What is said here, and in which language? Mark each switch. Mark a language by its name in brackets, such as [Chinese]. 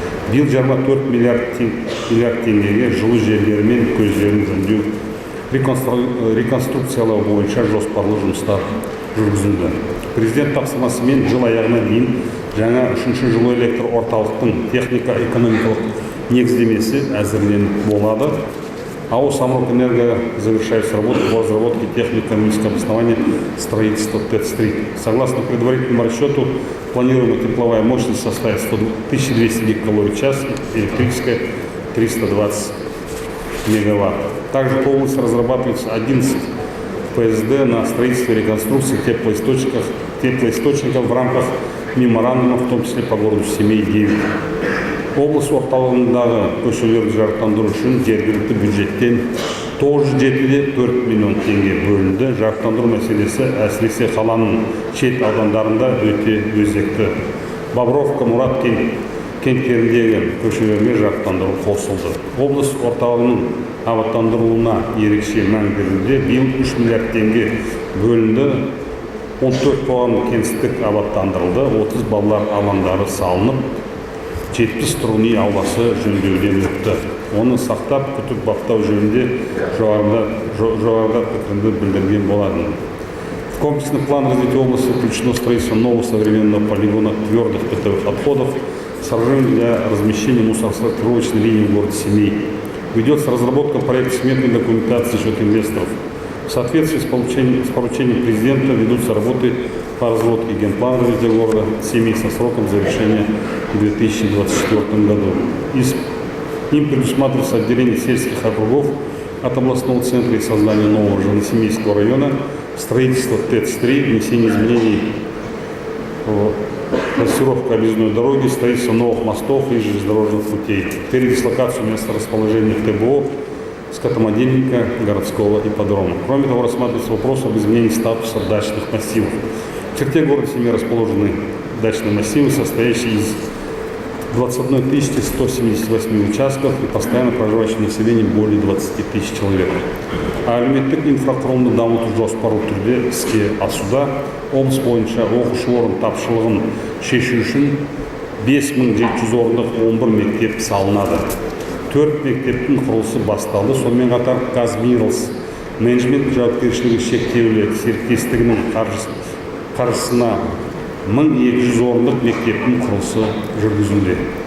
[Kazakh] Биыл 24 миллиард теңгеге жылу желілері мен көздерін жөндеу реконструкциялау бойынша жоспарлы жұмыстар жүргізілді. Президент тапсырмасымен жыл аяғына дейін жаңа 3-ші жылу электр орталықтың техника-экономикалық негіздемесі әзірленіп болады. [Russian] АО «Самрукэнерго» завершает работу по разработке технико-экономического обоснования строительства ТЭЦ-3. Согласно предварительному расчету, планируемая тепловая мощность составит 1200 гигакалорий в час, электрическая 320 мегаватт. Также по области разрабатывается 11 ПСД на строительство и реконструкцию теплоисточников в рамках меморандума, в том числе по городу Семей 9. [Kazakh] Облыс орталығындағы көшелерді жарықтандыру үшін жергілікті бюджеттен 907,4 миллион теңге бөлінді. Жарықтандыру мәселесі әсіресе қаланың шет аудандарында өте өзекті. Бобровка, Мұрат кенттеріндегі көшелерге жарықтандыру қосылды. Облыс орталығының абаттандырылуына ерекше мән берілуде. Биыл 3 миллиард теңге бөлінді. 14 қоғамдық кеңістік абаттандырылды. 30 балалар алаңдары салынып, 70 тұрғын үй ауласы жөндеуден өтті. Оны сақтап, күтіп баптау жөнінде жоғарыда пікірді білдірген болатын. [Russian] В комплексный план развития области включено строительство нового современного полигона твердых бытовых отходов, сооружений для размещения мусоросортировочной линии в городе Семей. Ведется разработка проекта сметной документации счет инвесторов. В соответствии с поручением президента ведутся работы по разработке генплана развития города Семей со сроком завершения в 2024 году. Им предусматривается отделение сельских округов от областного центра и создание нового Жилосемейского района, строительство ТЭЦ-3, внесение изменений в трассировку объездной дороги, строительство новых мостов и железнодорожных путей, передислокацию места расположения ТБО, скотомодельника, городского ипподрома. Кроме того, рассматривается вопрос об изменении статуса дачных массивов. В черте города Семей расположены дачные массивы, состоящие из 21 178 участков и постоянно проживающее население более 20 тысяч человек. [Kazakh] Әлеуметтік инфрақұрылымды дамыту жоспарлы түрде іске асуда. Облыс бойынша оқушы орын тапшылығын шешу үшін 5700 орындық 11 мектеп салынады. 4 мектептің құрылысы басталды. Сонымен қатар Казминералс менеджмент жауапкершілігі шектеулі серіктестігінің қаржысына 1200 орындық мектептің құрылысы жүргізілді.